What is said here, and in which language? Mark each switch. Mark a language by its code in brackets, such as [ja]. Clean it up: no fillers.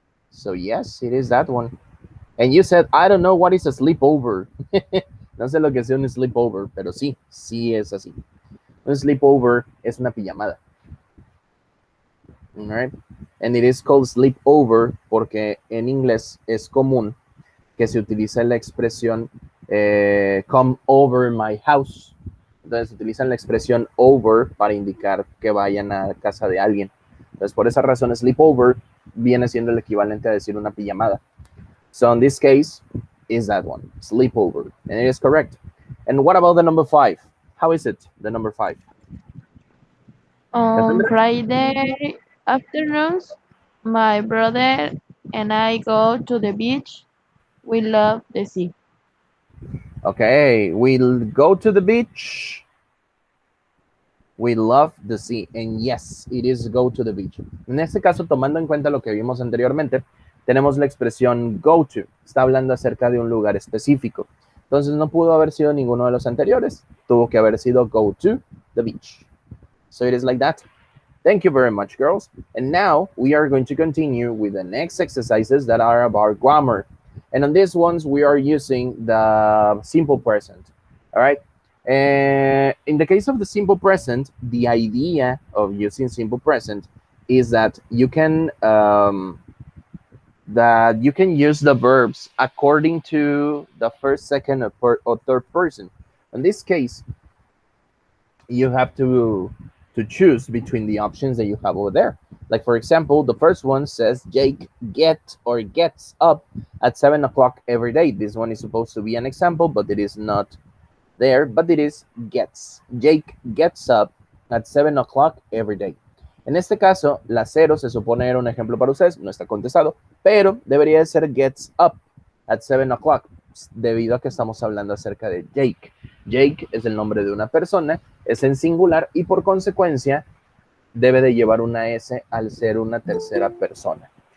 [en] So yes, it is that one. And you said, I don't know what is a sleepover. [es] No sé lo que es un sleepover, pero sí es así. Un sleepover es una pijamada. [en] All right. And it is called sleepover [es] porque en inglés es común que se utilice la expresión [en] come over my house. [es] Entonces utilizan la expresión over para indicar que vayan a casa de alguien. Entonces por esa razón sleepover viene siendo el equivalente a decir una pijamada. [en] So in this case, is that one, sleepover, and it is correct. And what about the number 5? How is it, the number 5? On Friday afternoons, my brother and I go to the beach. We love the sea. Okay, we'll go to the beach. We love the sea. And yes, it is go to the beach. [es] En este caso, tomando en cuenta lo que vimos anteriormente, tenemos la expresión go to. Está hablando acerca de un lugar específico. Entonces no pudo haber sido ninguno de los anteriores. Tuvo que haber sido [en] go to the beach. So it is like that. Thank you very much, girls. And now we are going to continue with the next exercises that are about grammar. And on these ones, we are using the simple present. All right. In the case of the simple present, the idea of using simple present is that you can use the verbs according to the first, second, or third person. In this case, you have to choose between the options that you have over there. Like, for example, the first one says Jake gets up at 7 o'clock every day. This one is supposed to be an example, but it is not there, but it is gets. Jake gets up at 7 o'clock every day. [es] En este caso, la 0 se supone era un ejemplo para ustedes, no está contestado, pero debería de ser [en] gets up at 7 o'clock, [es] debido a que estamos hablando acerca de Jake. Jake es el nombre de una persona, es en singular y por consecuencia debe de llevar una S al ser una tercera persona.